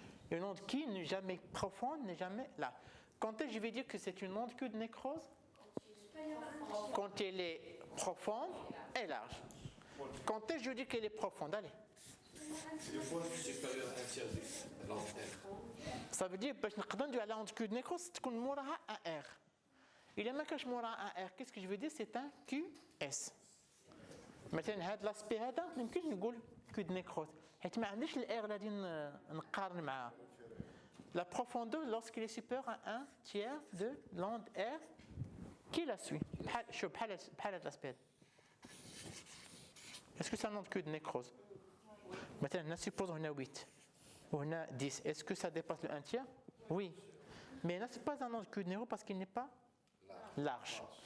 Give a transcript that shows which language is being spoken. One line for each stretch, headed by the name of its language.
French: Une onde Q n'est jamais profonde, n'est jamais large. Quand je vais dire que c'est une onde Q de nécrose, quand elle est profonde et large. Quand est-ce que je dis qu'elle est profonde? Allez. Supérieur à un tiers de langue R. Ça veut dire
Arabic: باش نقدر ندوي على لونتيكود نيكروز تكون موراها ان ار. إلا ما كانش موراها ان ار
French: qu'est-ce que je veux dire c'est un QS.
Arabic: مثلا هذا لاسبي هذا ما يمكنش نقول كود نيكروز حيت ما عنديش الار اللي غادي نقارن معاه.
French: La profondeur lorsqu'il est supérieur à un tiers de l'onde R qui la suit.
Arabic: شوف بحال هذا لاسبي هذا.
French: Est-ce que c'est un onde de nécrose? Maintenant, supposons qu'on a 8 ou on a 10. Est-ce que ça dépasse le 1 tiers? Oui. Mais là, ce n'est pas un onde de nécrose parce qu'il n'est pas large.